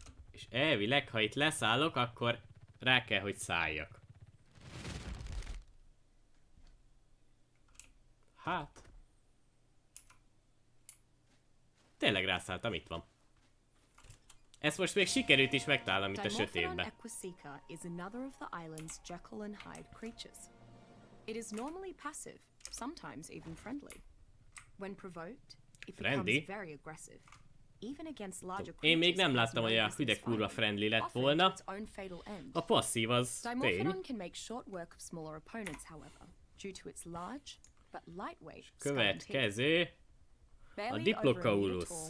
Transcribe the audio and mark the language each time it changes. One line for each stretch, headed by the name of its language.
Hungarian: És elvileg, ha itt leszállok, akkor rá kell, hogy szálljak. Hát. Tényleg rászálltam, itt van. Ezt most még sikerült is megtalálnom itt a sötétbe.
English: Is another of the island's Jekyll and Hyde creatures. It is normally passive, sometimes even friendly. When provoked, it becomes very aggressive. Even against larger creatures.
Hungarian: Én még nem láttam, hogy a hüde kurva friendly lett volna. A passzív az tény.
English: Dimorphodon can make short work of smaller opponents, however, due to its large but lightweight
Hungarian: Következő a Diplodocus.